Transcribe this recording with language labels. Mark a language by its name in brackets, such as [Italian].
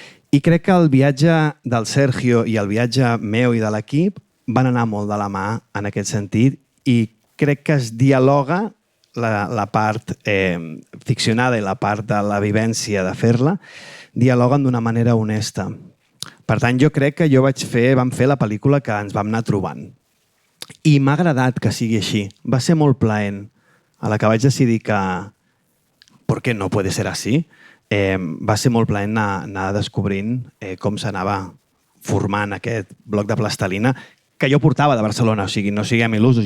[Catalan] I crec que el viatge del Sergio i el viatge meu i de l'equip van anar molt de la mà en aquest sentit i crec que es dialoga la part ficcionada i la part de la vivència de fer-la, dialoguen d'una manera honesta. Per tant, jo crec que vam fer la pel·lícula que ens vam anar trobant. I m'ha agradat que sigui així. Va ser molt plaent. A la que vaig decidir que [Spanish] ¿por qué no puede ser así? [Catalan] Va ser molt plaent anar descobrint com s'anava formant aquest bloc de plastelina que jo portava de Barcelona, o sigui, no siguem il·lusos.